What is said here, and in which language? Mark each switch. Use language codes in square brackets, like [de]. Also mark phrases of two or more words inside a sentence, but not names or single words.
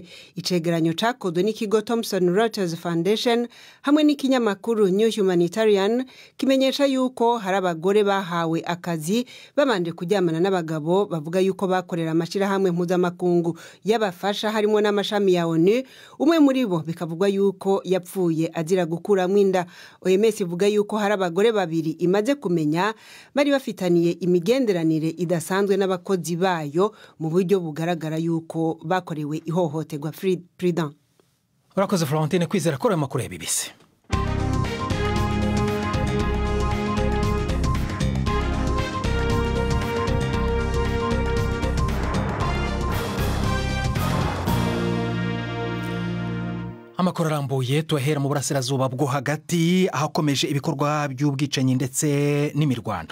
[rn] Icegeranyo cakozwe n'ikigo Thomson Reuters Foundation hamwe n'ikinyamakuru New Humanitarian kimenyesha yuko hari abagore bahawe akazi babanje kuryamana n'abagabo bavuga yuko bakorera amashirahamwe mpuzamakungu y'abafasha harimo n'amashami ya ONU. Umwe muri bo bikavugwa yuko yapfuye azira gukuramwo inda. OMS ivuga yuko hari abagore babiri imaze kumenya bari bafitaniye imigenderanire idasanzwe n'abakozi bayo mu buryo bugaragara yuko bakorewe ihohoterwa. Prudent. Urakoze Florentine kwizera ko amakuru ya BBC. Amakuru arambuye tuhera mu burasirazuba bwo hagati ahakomeje ibikorwa by'ubwicanyi ndetse n'imirwano.